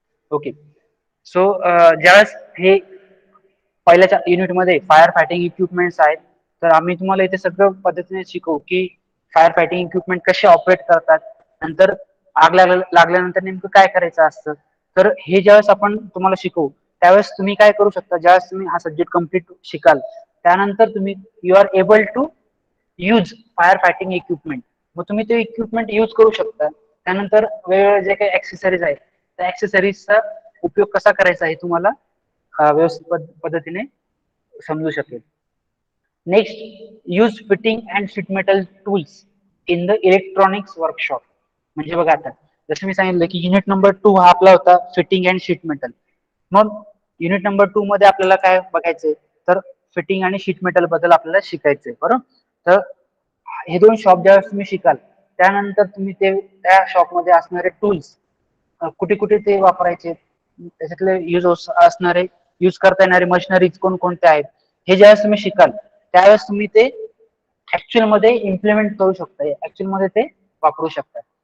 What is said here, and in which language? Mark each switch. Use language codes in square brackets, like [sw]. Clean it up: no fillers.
[mr] Okay. So ज्यावेळेस हे पहिल्याच्या युनिटमध्ये फायर फायटिंग इक्विपमेंट्स आहेत तर आम्ही तुम्हाला इथे सगळं पद्धतीने शिकवू की फायर फायटिंग इक्विपमेंट कसे ऑपरेट करतात, नंतर आग लागल्यानंतर नेमकं काय करायचं असतं. तर हे ज्यावेळेस आपण तुम्हाला शिकवू त्यावेळेस तुम्ही काय करू शकता, ज्यावेळेस तुम्ही हा सब्जेक्ट कम्प्लीट शिकाल त्यानंतर तुम्ही [en] You are able to use fire fighting equipment. [mr] मग तुम्ही ते इक्विपमेंट यूज करू शकता. त्यानंतर वेगवेगळे जे काही ऍक्सेसरीज आहेत त्या ऍक्सेसरीजचा उपयोग कसा करायचा आहे तुम्हाला व्यवस्थित पद्धतीने समजू शकेल. [en] Next, use fitting and sheet metal tools in the electronics workshop. [mr] म्हणजे बघा आता जसं मी सांगितलं की युनिट नंबर 2 हा आपला होता फिटिंग अँड शीट मेटल. मग युनिट नंबर 2 मध्ये आपल्याला काय बघायचंय तर फिटिंग आणि शीट मेटल बद्दल आपल्याला शिकायचंय. बरोबर. तर हे दोन शॉप ज्यावेळेस तुम्ही शिकाल त्यानंतर तुम्ही ते त्या शॉप मध्ये असणारे टूल्स कुठे कुठे ते वापरायचे, त्याच्यातले असणारे यूज करता येणारे मशिनरीज कोणकोणते आहेत हे ज्यावेळेस तुम्ही शिकाल त्यावेळेस तुम्ही ते ऍक्च्युअल मध्ये इम्प्लिमेंट करू शकता, ऍक्च्युअल मध्ये ते वापरू शकता.